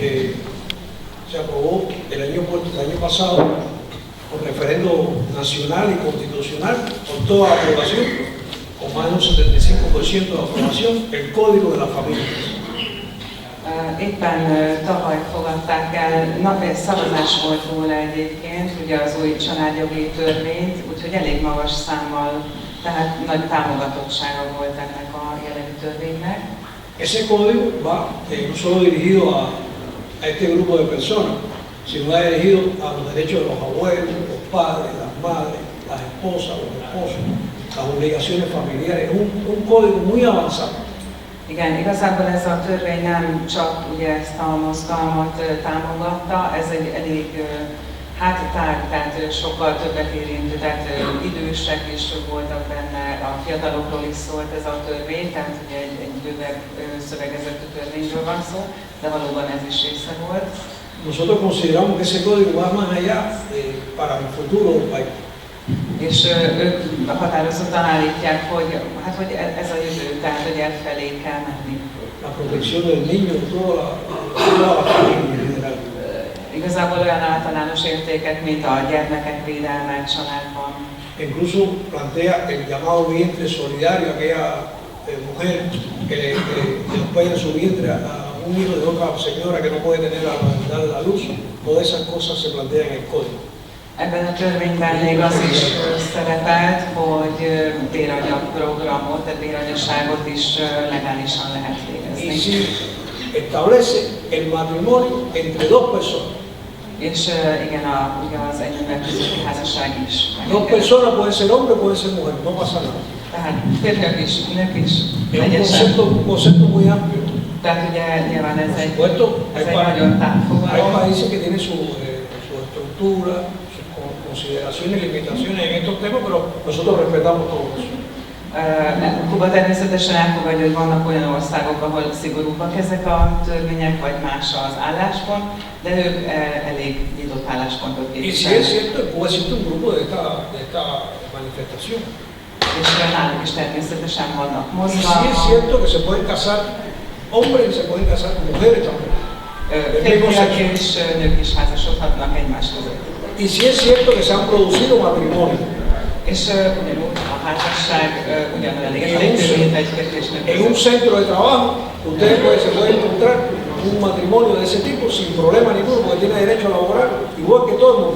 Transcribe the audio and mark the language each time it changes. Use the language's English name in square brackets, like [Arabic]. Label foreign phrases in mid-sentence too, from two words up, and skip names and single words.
[Spanish] el año pasado por referendo nacional y constitucional, con toda la aprobación, con más de un 75% de aprobación, el Código de la Familia. [Hungarian] Éppen tavaly fogadták el, szavazás volt róla egyébként, ugye az új családjogi törvényt, úgyhogy elég magas számmal, tehát nagy támogatottsága volt ennek a jelenlegi törvénynek. [Spanish] Ese código va no solo dirigido a este grupo de personas, sino va dirigido a los derechos de los abuelos, los padres, las madres, las esposas, los esposos, las obligaciones familiares. Es un código muy avanzado. [Hungarian] Igen, igazából ez a törvény nem csak ugye ezt a mozgalmat támogatta, ez egy elég tág, tehát sokkal többet érintő, tehát idősek is voltak benne, a fiatalokról is szólt ez a törvény, tehát ugye egy bővebb szövegezetű törvényről van szó, de valóban ez is része volt. [Spanish] Nosotros consideramos que ese código va más allá para el futuro del país. [Hungarian] És ők határozottan állítják, hogy ez a jövő, tehát hogy elfelé kell menni. [Spanish] La protección del niño, toda la familia en general. [Hungarian] Igazából olyan általános értékek, mint a gyermekek védelme családban. [Spanish] Incluso plantea el llamado vientre solidario, aquella mujer que le acompaña su vientre a un hijo de otra señora que no puede tener a dar la luz. Todas esas cosas se plantean en el código. [Hungarian] Ebben a törvényben még az is szerepelt, hogy béranyagprogramot, tehát béranyaságot is legálisan lehet végezni. [Spanish] Y si establece el matrimonio entre dos personas. [Hungarian] És igen, ugye az egy ember közötti házasság is. [Spanish] Dos personas, puede ser hombre, puede ser mujer, no pasa nada. [Hungarian] Tehát férfiak is, nők is, [Spanish] Es un concepto muy amplio. [Hungarian] Tehát ugye nyilván ez egy [Spanish] Hay [Hungarian] nagyon tágfogalom. [Spanish] países que tienen su estructura, sus consideraciones y limitaciones en estos temas, pero nosotros respetamos todo eso. [Hungarian] Kuba természetesen elfogadja, hogy vannak olyan országok, ahol szigorúbbak ezek a törvények, vagy más az álláspont, de ők elég nyitott álláspontot [Spanish] Y si es [Hungarian] képviselnek. [Spanish] cierto, en Cuba existe un grupo de esta manifestación. [Hungarian] És náluk is természetesen vannak [Spanish] Y si es [Hungarian] mozgalmak, [Spanish] cierto que se pueden casar hombres y se pueden casar con mujeres también. [Hungarian] férfiak és nők is házasodhatnak egymás között. [Spanish] Y si es cierto que se han producido matrimonios [Hungarian] És ugyanúgy a házasság ugyanolyan értékű, mint egy férfi és nő [Spanish] en un [Hungarian] között. [Spanish] centro de trabajo, ustedes se pueden encontrar un matrimonio de ese tipo sin problema ninguno, porque tiene derecho a laborar igual que todo el mundo.